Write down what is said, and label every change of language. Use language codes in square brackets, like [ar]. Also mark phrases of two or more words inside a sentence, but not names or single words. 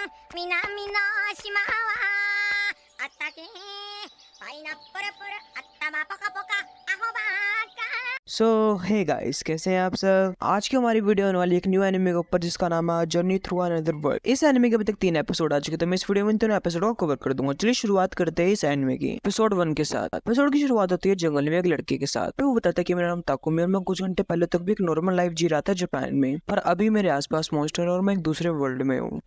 [ja] 南の島はあったけパイナップルプル頭ポカポカアホバーカ [en] so hey guys, [hi] कैसे हैं आप सब। आज की हमारी वीडियो होने वाली एक [en] new anime [hi] के ऊपर जिसका नाम है जर्नी थ्रू अनदर वर्ल्ड। इस एनिमे के अभी तक 3 एपिसोड आ चुके, तो मैं इस वीडियो में 3 एपिसोड को कवर कर दूंगा। चलिए शुरुआत करते हैं इस एनिमे की एपिसोड 1 के साथ। एपिसोड की शुरुआत होती है जंगल में एक लड़के के साथ। तो वो बताता है कि मेरा नाम ताकुमी और मैं कुछ घंटे पहले तक भी एक [en] normal life [hi] जी रहा था जापान में, पर अभी मेरे आसपास मॉन्स्टर और मैं एक दूसरे वर्ल्ड में हूँ।